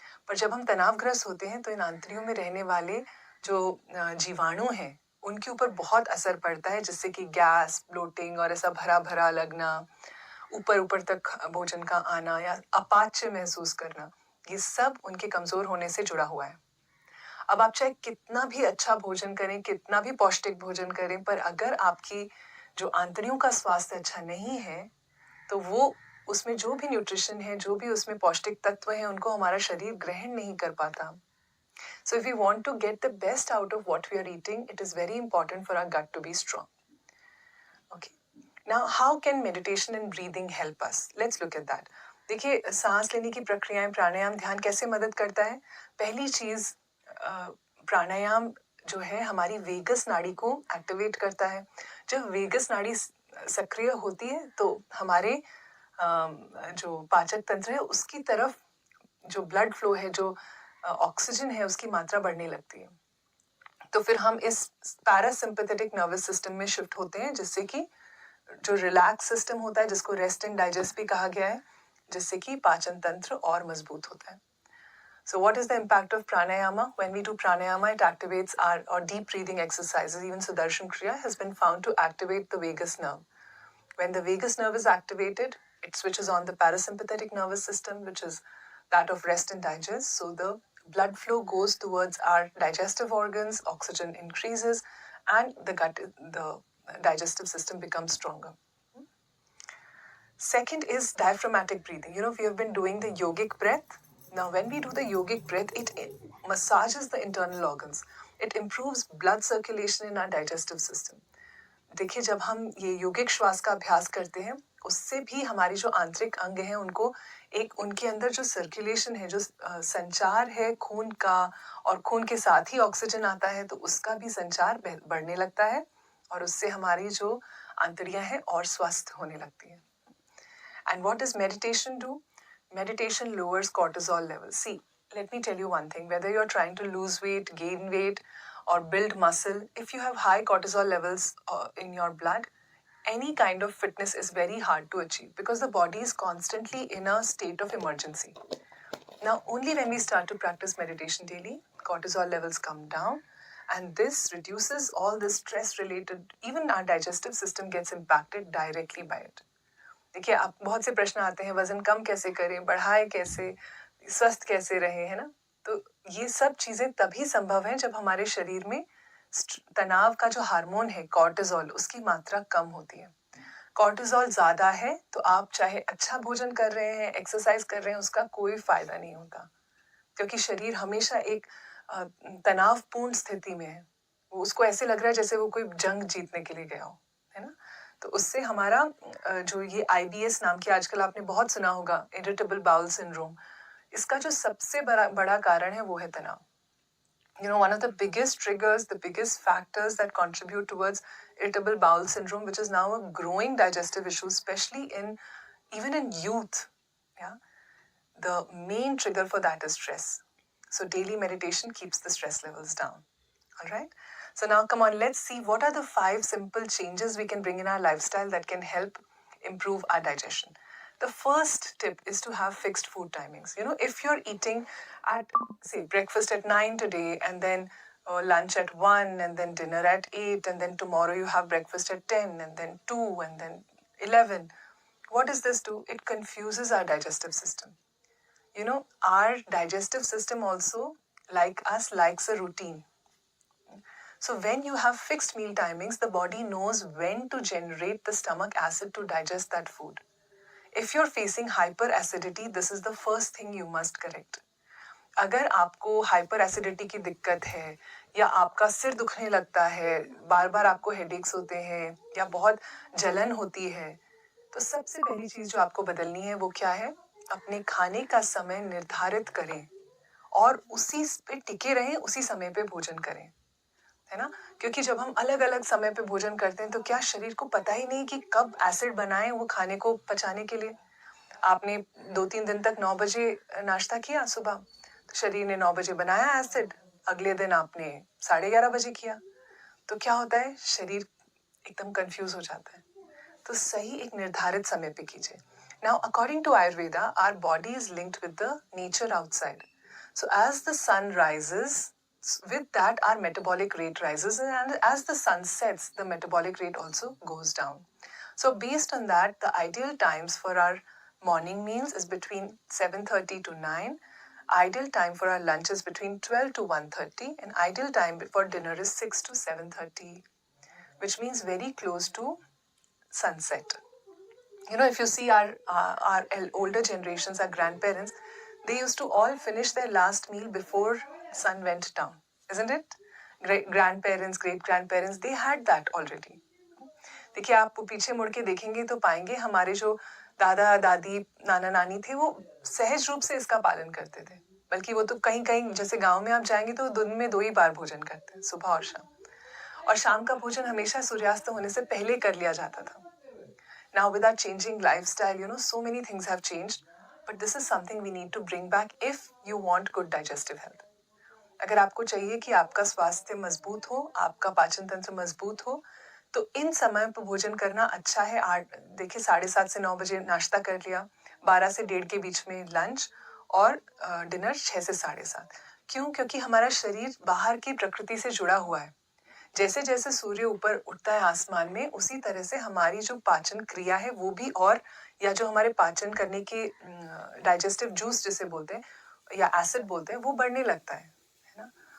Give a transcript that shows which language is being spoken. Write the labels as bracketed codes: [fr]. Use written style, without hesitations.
[hi] पर जब हम तनावग्रस्त होते हैं तो इन आंतड़ियों में रहने वाले जो जीवाणु हैं उनके ऊपर बहुत असर पड़ता है, जिससे कि गैस, ब्लोटिंग और ऐसा भरा भरा लगना, ऊपर ऊपर तक भोजन का आना या अपाच्य महसूस करना, ये सब उनके कमजोर होने से जुड़ा हुआ है. अब आप चाहे कितना भी अच्छा भोजन करें, कितना भी पौष्टिक भोजन करें, पर अगर आपकी जो आंतड़ियों का स्वास्थ्य अच्छा नहीं है तो वो उसमें जो भी न्यूट्रिशन है, जो भी उसमें पौष्टिक तत्व है, उनको हमारा शरीर ग्रहण नहीं कर पाता. [en] So if we want to get the best out of what we are eating, it is very important for our gut to be strong. Okay. Now, how can meditation and breathing help us? Let's look at that. [hi] देखिए, सांस लेने की प्रक्रियाएं, प्राणायाम, ध्यान कैसे मदद करता है? पहली चीज, प्राणायाम जो है हमारी वेगस नाड़ी को एक्टिवेट करता है. जब वेगस नाड़ी सक्रिय होती है तो हमारे जो पाचक तंत्र है उसकी तरफ जो ब्लड फ्लो है, जो ऑक्सीजन है, उसकी मात्रा बढ़ने लगती है. तो फिर हम इस पैरासिम्पैथेटिक नर्वस सिस्टम में शिफ्ट होते हैं, जिससे कि जो रिलैक्स सिस्टम होता है, जिसको रेस्ट एंड डाइजेस्ट भी कहा गया है, जिससे कि पाचन तंत्र और मजबूत होता है. [en] So what is the impact of pranayama? When we do pranayama, it activates our deep breathing exercises. Even Sudarshan Kriya has been found to activate the vagus nerve. When the vagus nerve is activated, it switches on the parasympathetic nervous system, which is that of rest and digest. So the blood flow goes towards our digestive organs, oxygen increases, and the digestive system becomes stronger. Second is diaphragmatic breathing. We have been doing the yogic breath. Now, when we do the yogic breath, it massages the internal organs. It improves blood circulation in our digestive system. [hi] देखिए, जब हम ये योगिक श्वास का अभ्यास करते हैं, उससे भी हमारी जो आंतरिक अंग हैं उनको एक उनके अंदर जो सर्कुलेशन है, जो संचार है खून का, और खून के साथ ही ऑक्सीजन आता है, तो उसका भी संचार बढ़ने लगता है, और उससे हमारी जो आंतड़ियां हैं और स्वस्थ होने लगती हैं. [en] And what does meditation do? Meditation lowers cortisol levels. See, let me tell you one thing. Whether you're trying to lose weight, gain weight, or build muscle, if you have high cortisol levels in your blood, any kind of fitness is very hard to achieve because the body is constantly in a state of emergency. Now, only when we start to practice meditation daily, cortisol levels come down, and this reduces all the stress related, even our digestive system gets impacted directly by it. [hi] देखिए, आप बहुत से प्रश्न आते हैं, वजन कम कैसे करें, बढ़ाए कैसे, स्वस्थ कैसे रहे, है ना? तो ये सब चीजें तभी संभव है जब हमारे शरीर में तनाव का जो हार्मोन है कॉर्टिजोल, उसकी मात्रा कम होती है. कॉर्टिजोल ज्यादा है तो आप चाहे अच्छा भोजन कर रहे हैं, एक्सरसाइज कर रहे हैं, उसका कोई फायदा नहीं होता, क्योंकि शरीर हमेशा एक तनावपूर्ण स्थिति में है. वो उसको ऐसे लग रहा है जैसे वो कोई जंग जीतने के लिए गया हो, है ना? तो उससे हमारा जो ये IBS नाम की आजकल आपने बहुत सुना होगा, इरिटेबल बाउल सिंड्रोम, इसका जो सबसे बड़ा कारण है वो है तनाव. [en] One of the biggest triggers, the biggest factors that contribute towards irritable bowel syndrome, which is now a growing digestive issue, especially even in youth. Yeah, the main trigger for that is stress. So daily meditation keeps the stress levels down. All right. So now come on, let's see what are the 5 simple changes we can bring in our lifestyle that can help improve our digestion. The first tip is to have fixed food timings. If you're eating at, say, breakfast at 9 today, and then lunch at 1, and then dinner at 8, and then tomorrow you have breakfast at 10, and then 2, and then 11, what does this do? It confuses our digestive system. Our digestive system also, like us, likes a routine. So when you have fixed meal timings, the body knows when to generate the stomach acid to digest that food. If you're facing hyperacidity, this is the first thing you must correct. [hi] अगर आपको hyper acidity की दिक्कत है, या आपका सिर दुखने लगता है, बार बार आपको हेडेक्स होते हैं, या बहुत जलन होती है, तो सबसे पहली चीज जो आपको बदलनी है वो क्या है? अपने खाने का समय निर्धारित करें और उसी पे टिके रहें, उसी समय पे भोजन करें, है ना? क्योंकि जब हम अलग अलग समय पे भोजन करते हैं तो क्या शरीर को पता ही नहीं कि कब एसिड बनाए वो खाने को पचाने के लिए। आपने 2-3 दिन तक 9 बजे नाश्ता किया सुबह, तो शरीर ने 9 बजे बनाया एसिड, अगले दिन आपने 11:30 बजे किया, तो क्या होता है? शरीर एकदम कंफ्यूज हो जाता है। तो सही एक निर्धारित समय पे कीजिए। [en] Now according to Ayurveda, our body is linked with the nature outside. So as the sun rises, with that our metabolic rate rises, and as the sun sets, the metabolic rate also goes down. So based on that, the ideal times for our morning meals is between 7:30 to 9. Ideal time for our lunch is between 12 to 1:30, and ideal time for dinner is 6 to 7:30, which means very close to sunset. If you see our older generations, our grandparents, they used to all finish their last meal before sun went down, isn't it? Grandparents, great grandparents, they had that already. [hi] देखिए, आप पीछे मुड़ के देखेंगे तो पाएंगे हमारे जो दादा दादी नाना नानी थे वो सहज रूप से इसका पालन करते थे, बल्कि वो तो कहीं कहीं जैसे गांव में आप जाएंगे तो दिन में 2 ही बार भोजन करते हैं, सुबह और शाम, और शाम का भोजन हमेशा सूर्यास्त होने से पहले कर लिया जाता था. [en] Now with our changing lifestyle, so many things have changed, but this is something we need to bring back if you want good digestive health. [hi] अगर आपको चाहिए कि आपका स्वास्थ्य मजबूत हो, आपका पाचन तंत्र मजबूत हो, तो इन समय पर भोजन करना अच्छा है. 7:30 से 9 बजे नाश्ता कर लिया, 12 से 1:30 के बीच में लंच, और डिनर 6 से 7:30. क्यों? क्योंकि हमारा शरीर बाहर की प्रकृति से जुड़ा हुआ है. जैसे जैसे सूर्य ऊपर उठता है आसमान में, उसी तरह से हमारी जो पाचन क्रिया है वो भी, और या जो हमारे पाचन करने के डाइजेस्टिव जूस जिसे बोलते हैं या एसिड बोलते हैं, वो बढ़ने लगता है ना?